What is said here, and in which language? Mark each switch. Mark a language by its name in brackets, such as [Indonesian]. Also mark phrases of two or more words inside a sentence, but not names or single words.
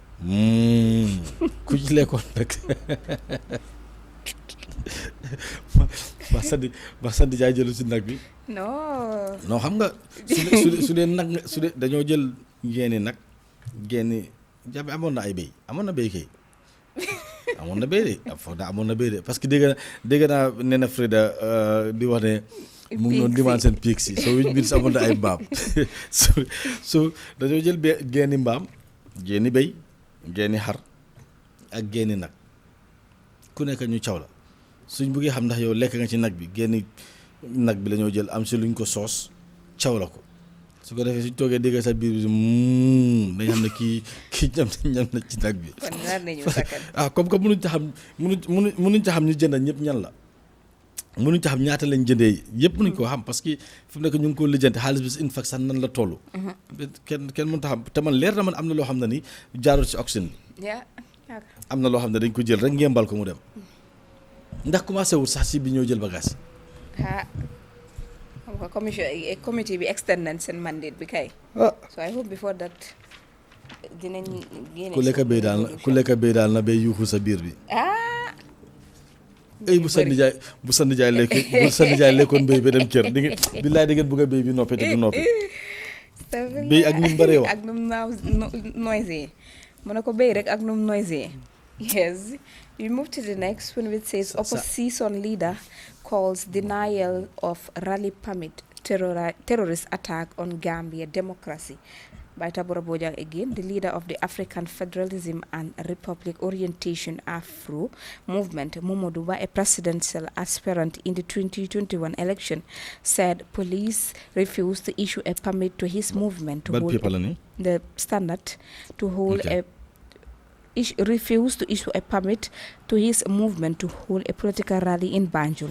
[Wolof] ku ci lekkoon rek ba sandi jaay jëlu si nag bi non xam nga su dee nag su dee dañoo jël génni jabe amoon na ay béy amoon na béy kay amoon na béy de foog naa amoon na béy de parce que dégg naa Nena Frida di wax ne mu ngi doon demande seen piig si [English] so which means [Wolof] amoon na ay mbaam so dañoo jël génni mbaam génni béy génni xar ak génni nag ku nekk ñu caw la suñ bëggee xam ndax yow lekk nga ci nag bi génni nag bi la ñoo jël am si luñ ko soos caw la ko su ko defee suñ toogee dégg sa biir bi dañ xam ne kii ñam na ci nag bi comme que mënuñ ta xam ñu jënd ñëpp ñan la mënuñ ta xam ñaata lañ jëndee yëpp mënuñ koo xam parce que fi mu nekk ñu ngi ko lijjanti xaalis bi [English] in fact [Wolof] sax nan la toll kenn mënu ta xam te man leer na man am na loo xam ne ni jaarul ci auction bi am na loo xam ne dañ ko jël rek ngembal ko mu dem ndax commencé wut sax si bi ñoo jël bagage committee bi extend nañ seen mandate bi kay [English] so I hope before that [Wolof] dinañ génne ku lekk béy daal na béy yuuxu sa biir bi bu sa nijaay lekkoon béy ba dem kër di ngeen billaay di ngeen bëgg a béy bi noppi te du noppi béy ak num bëree wax ak num noisy mu ne ko béy rek ak num noisy. [English] Yes, we move to the next one, which says opposition leader calls denial of rally permit terrorist attack on Gambia democracy. By Tabora Bojang again, the leader of the African Federalism and Republic Orientation AFRO movement, Momoduba, a presidential aspirant in the 2021 election, said police refused to issue a permit to his movement to hold the standard to hold refused to issue a permit to his movement to hold a political rally in Banjul.